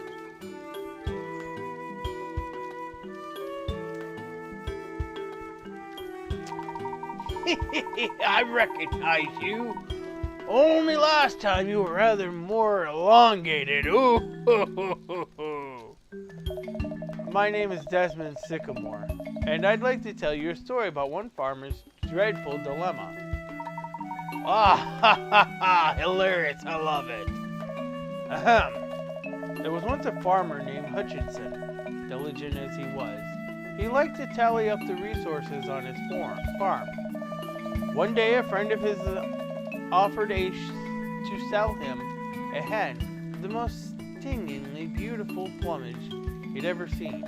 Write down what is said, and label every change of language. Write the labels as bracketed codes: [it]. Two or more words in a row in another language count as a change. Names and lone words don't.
[en] I recognize you. Only last time you were rather more elongated. Ooh. My name is Desmond Sycamore, and I'd like to tell you a story about one farmer's dreadful dilemma. Ah, ha, ha, ha, hilarious, I love it. Ahem. There was once a farmer named Hutchinson, diligent as he was. He liked to tally up the resources on his farm. One day, a friend of his offered to sell him a hen with the most stingingly beautiful plumage he'd ever seen.